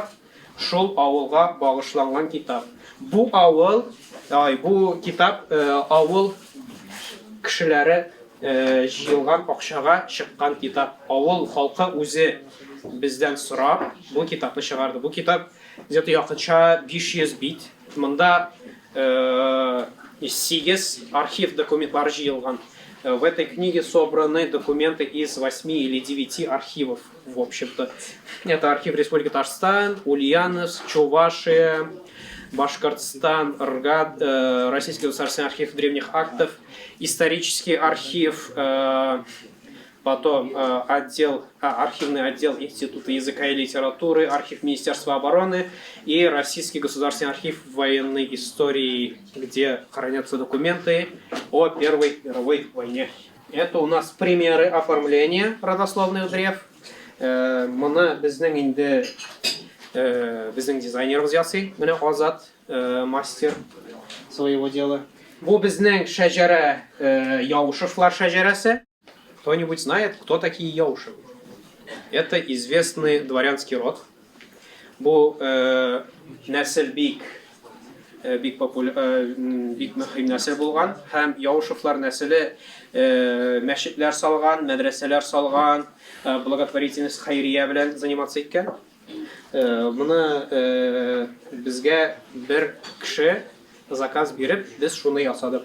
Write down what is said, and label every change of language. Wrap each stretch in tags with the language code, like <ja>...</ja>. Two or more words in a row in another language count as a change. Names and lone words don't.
<tt>Шул авылга багышланган китап. Бу китап авыл кешеләре җыелган акчага чыккан китап. Авыл халкы үзе бездән сорап бу китапны чыгарды. Бу китап где-то якынча 500 бит. Монда 8 архив документлар җыелган.</tt> <ru>В этой книге собраны документы из 8 или 9 архивов, в общем-то. Это архив Республики Татарстан, Ульяновск, Чувашия, Башкортостан, РГАД, Российский государственный архив древних актов, исторический архив, потом архивный отдел Института языка и литературы, архив Министерства обороны и Российский государственный архив военной истории, где хранятся документы о Первой мировой войне. Это у нас примеры оформления родословных древ.</ru> <tt>Моны безнең дизайнерыбыз ясый, менә Азат,</tt> <ru>мастер своего дела.</ru> <tt>Бу безнең шәҗәрә Яушевлар шәҗәрәсе.</tt> <ru>Кто-нибудь знает, кто такие Яушевы? Это известный дворянский род.</ru> <tt>Бу нәсел бик мөһим нәсел булган. Һәм Яушевлар нәселе мәчетләр салган, мәдрәсәләр салган, благотворительность хәйрия белән заниматься иткән. Моны безгә бер кеше заказ биреп, без шуны ясадык.</tt>